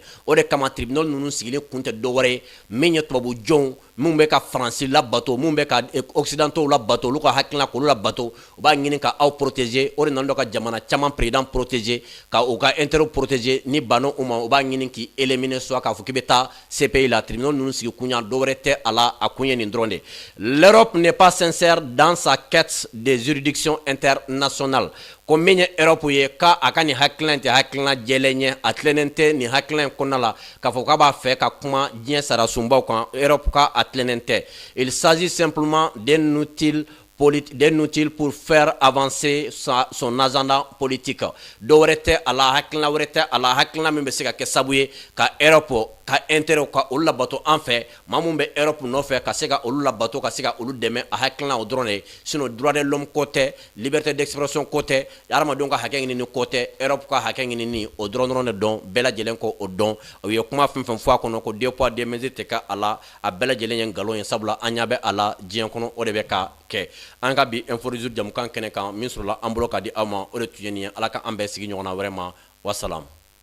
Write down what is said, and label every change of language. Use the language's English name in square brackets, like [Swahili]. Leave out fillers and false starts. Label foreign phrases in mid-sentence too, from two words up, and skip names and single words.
[Bambara] O de kama tribunal ninnu sigilen kun tɛ dɔ wɛrɛ ye min ye tubabu jɔnw mun bɛ ka Faransi labato, mun bɛ ka occidentaux labato, olu ka hakilina k'olu labato, u b'a ɲini ka aw protéger. O de nana ka jamana caman président protéger, ka u ka intérêt protéger, ni banna u ma u b'a ɲini k'i éliminer, soit k'a fɔ k'i bɛ taa CPI la. Tribunal ninnu sigi kun ya dɔ wɛrɛ tɛ a la, a kun ye nin dɔrɔn de. [French] L'Europe n'est pas sincère dans sa quête des juridictions internationales. [Bambara] Ko min ye Europe ye ka a ka nin hakilina in tɛ hakilina jɛlen ye, a tilennen tɛ nin hakilina in kɔnɔna la k'a fɔ k'a b'a fɛ ka kuma diɲɛ sarasunbaw kan. Europe ka a tilennen tɛ. [French] Il s'agit simplement d'un outil pour faire avancer son agenda politique. [Bambara] Dɔ wɛrɛ tɛ a la, hakilina wɛrɛ tɛ a la, hakilina min bɛ se ka kɛ sababu ye ka Europe ka intérêt ka olu labato an fɛ, maa mun bɛ Europe nɔfɛ ka se ka olu labato, ka se ka olu dɛmɛ a hakilina o dɔrɔn de ye. Sinon [French] droit de l'homme [Bambara] ko tɛ, [French] liberté d'expression [Bambara] ko tɛ, hadamadenw ka hakɛ ɲinini ko tɛ, Europe ka hakɛ ɲinini o dɔrɔn de dɔn, bɛɛ lajɛlen ko o dɔn. U ye kuma fɛn fɛn fɔ a kɔnɔ ko [French] deux poids deux mesures [Bambara] tɛ kɛ a la, a bɛɛ lajɛlen ye nkalon ye, sabula an ɲa bɛ a la diɲɛ kɔnɔ, o de bɛ ka kɛ. An ka bi Info du Jour jamukan kɛnɛ kan min sɔrɔla an bolo ka di aw ma, o de tun ye nin ye. Ala ka an bɛɛ sigi ɲɔgɔn na wɛrɛ ma. Wassalam.